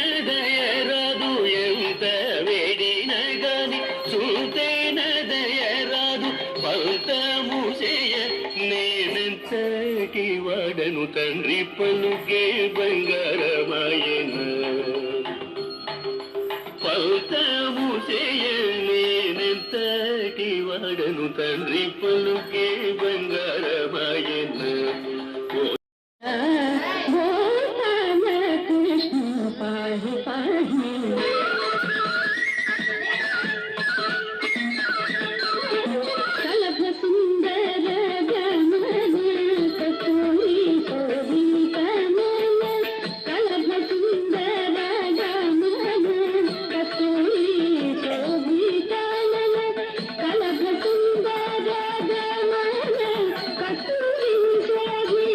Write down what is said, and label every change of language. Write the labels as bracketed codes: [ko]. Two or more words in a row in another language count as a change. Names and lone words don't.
[te] దయరాదు ఎంత వేడిన గాని చూతేన దయరాదు పంతము చేయ నేనెంతటి వాడను తండ్రి పలుకే బంగారమాయన పంతము చేయ నేనెంతటి వాడను తండ్రి పలుకే బంగారమాయన [sa] पाहि पाहि कलभ सुंदर गमन कस्तूरी शोभित मन कलभ सुंदर गमन कस्तूरी शोभित मन कलभ सुंदर गमन कस्तूरी शोभित